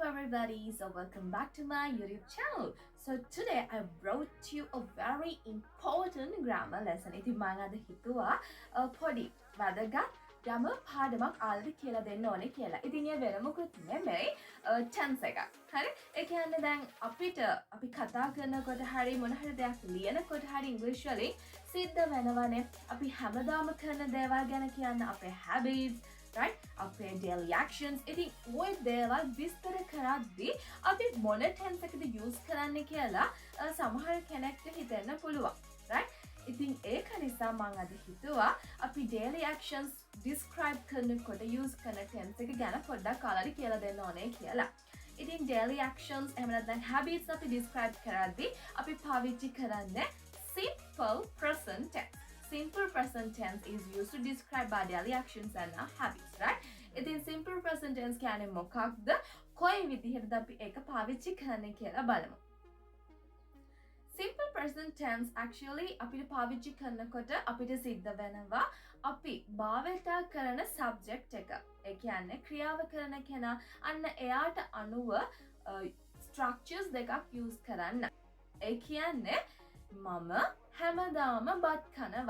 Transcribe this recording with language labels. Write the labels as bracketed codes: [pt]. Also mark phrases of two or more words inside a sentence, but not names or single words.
[en] everybody, so welcome back to my YouTube channel. So today I brought you a very important grammar lesson. [si] ඉතින් මම අද හිතුවා පොඩි වැදගත් grammar පාඩමක් ආල්දි කියලා දෙන්න ඕනේ කියලා. ඉතින් ඒ වෙන මොකුත් නෙමෙයි tense එකක්. හරි? ඒ කියන්නේ දැන් අපි කතා කරනකොට හරි මොන හරි දෙයක් ලියනකොට හරි English වලින් සිද්ධ වෙනවනේ. අපි හැමදාම කරන දේවල් ගැන කියන්න අපේ [en] habits right? [si] අපේ [en] daily actions. [si] ඉතින් ඔය දේවල් විස්තර කරද්දී අපි මොන tense එකද use කරන්නේ කියලා සමහර කෙනෙක්ට හිතෙන්න පුළුවන්. right? ඉතින් ඒක නිසා මම අද හිතුවා අපි [en] daily actions describe [si] කරනකොට use කරන tense එක ගැන පොඩ්ඩක් ඔයාලට කියලා දෙන්න ඕනේ කියලා. ඉතින් [en] daily actions [si] එහෙම නැත්නම් habits අපි describe කරද්දී අපි පාවිච්චි කරන්නේ [en] simple present tense. Simple present tense is used to describe our daily actions and our habits, right? [si] ඉතින් [en] simple present tense [si] කියන්නේ මොකක්ද? කොයි විදිහටද අපි ඒක පාවිච්චි කරන්නේ කියලා බලමු. [en] Simple present tense actually [si] අපිට පාවිච්චි කරනකොට අපිට සිද්ධ වෙනවා අපි භාවිතා කරන subject එක. ඒ කියන්නේ ක්‍රියාව කරන කෙනා අන්න එයාට අනුව structures දෙකක් use කරන්න. ඒ කියන්නේ මම හැමදාම බත් කනවා.